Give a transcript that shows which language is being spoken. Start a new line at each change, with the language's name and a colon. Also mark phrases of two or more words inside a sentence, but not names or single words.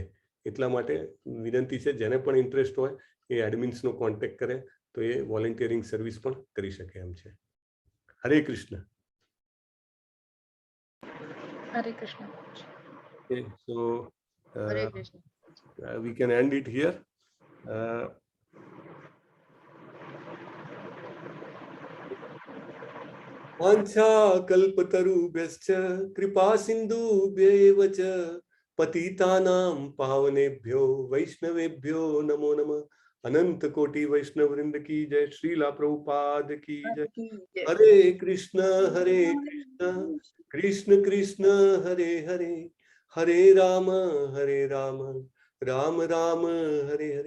Gujarati: એટલા માટે વિનંતી છે, જેને પણ ઇન્ટરેસ્ટ હોય એ એડમિન્સનો કોન્ટેક્ટ કરે તો એ વોલેન્ટિયરિંગ સર્વિસ પણ કરી શકે એમ છે. હરે કૃષ્ણ. હરે કૃષ્ણ.
English: Okay, so
Gujarati: હરે કૃષ્ણ.
English: we can end it here.
Sanskrit: વાંછા કલ્પતરુભ્યશ્ચ કૃપા સિંધુભ્યૈવ ચ પતિતાનાં પાવનેભ્યો વૈષ્ણવેભ્યો નમો નમઃ.
Hindi: अनंत कोटि वैष्णव वृंद की जय. श्रील प्रभुपाद की जय.
Sanskrit: હરે કૃષ્ણ કૃષ્ણ કૃષ્ણ હરે હરે, હરે રામ રામ રામ હરે હરે.